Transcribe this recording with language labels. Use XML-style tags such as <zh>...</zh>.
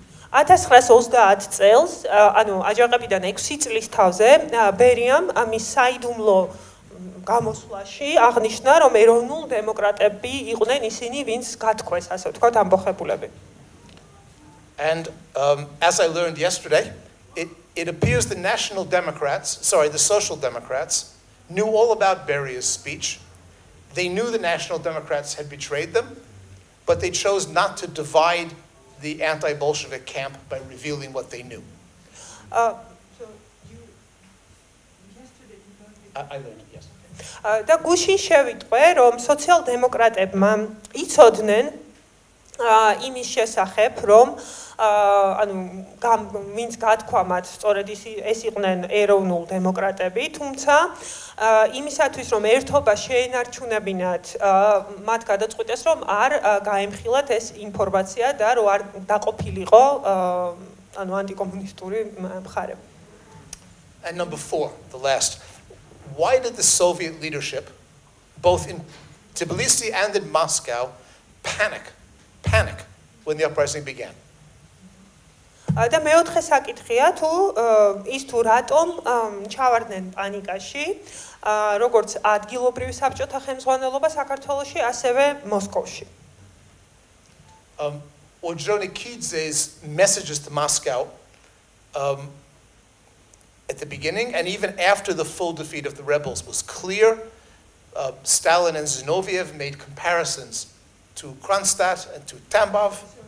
<ka>1930 წელს, ანუ აჯანყებიდან 6 წლის თავზე, ბერიამ ამის საიდუმლო გამოსვლაში აღნიშნა, რომ ეროვნულ დემოკრატები იყვნენ ისინი, ვინც გათქვეს, ასე ვთქვათ, ამბოხებულები.</ka> <en>And as I learned yesterday, it appears the the Social Democrats knew all about Beria's speech. They knew the National Democrats had betrayed them, but they chose not to divide the anti-Bolshevik camp by revealing what they knew. So yesterday I learned it yesterday.</en> <ka>და გუშინ შევიტყვე, რომ სოციალ-დემოკრატებმა იცოდნენ იმის შესახებ, რომ ანუ ვინც გათქვა მათ სწორედ ეს იყვნენ ეროვნულ დემოკრატები, თუმცა იმისათვის რომ ერთობა შეენარჩუნებინათ მათ გადაწყვიტეს რომ არ გაემხილათ ეს ინფორმაცია და რომ არ დაყოფილიყო ანუ ანტიკომუნისტური მხარე.</ka> <en>And number 4, the last. Why did the Soviet leadership, both in Tbilisi and in Moscow, panic when the uprising began?</en> <ka>და მეოთხე საკითხია თუ ის თუ რატომ ჩავარდნენ პანიკაში როგორც ადგილობრივი საბჭოთა ხელმძღვანელობა საქართველოში ასევე მოსკოვში.</ka> <en>Ordzhonikidze's messages to Moscow at the beginning and even after the full defeat of the rebels was clear. Stalin and Zinoviev made comparisons to Kronstadt and to Tambov.</en>